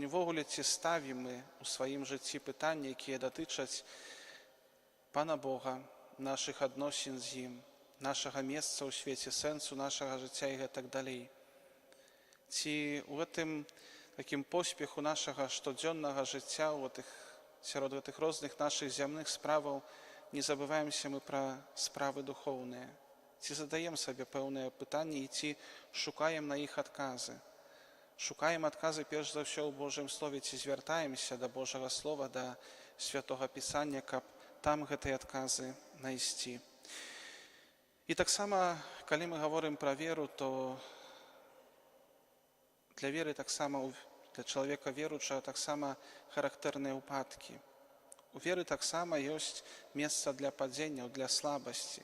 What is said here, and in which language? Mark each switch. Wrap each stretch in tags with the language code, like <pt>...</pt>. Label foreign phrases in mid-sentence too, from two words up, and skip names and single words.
<be>Увогуле, ці ставім мы ў сваім жыцці пытанні, якія датычаць Пана Бога, нашых адносін з ім, нашага месца ў свеце, сэнсу нашага жыцця і гэтак далей. Ці ў гэтым такім поспеху нашага штодзённага жыцця, сярод гэтых розных нашых зямных справаў, не забываемся мы пра справы духоўныя,</be> <uk>Ці задаємо собі певне питання і ці шукаємо на їх адкази. Шукаємо адкази перш за все у Божім Слові, ці звертаємося до Божого Слова, до Святого Писання,</uk> <be>каб там гэты адказы знайсці.</be> <uk>І так само, коли ми говоримо про віру, то для віри так само, для чоловіка віруючого так само характерні упадки. У віри так само є місце для падіння, для слабості.</uk>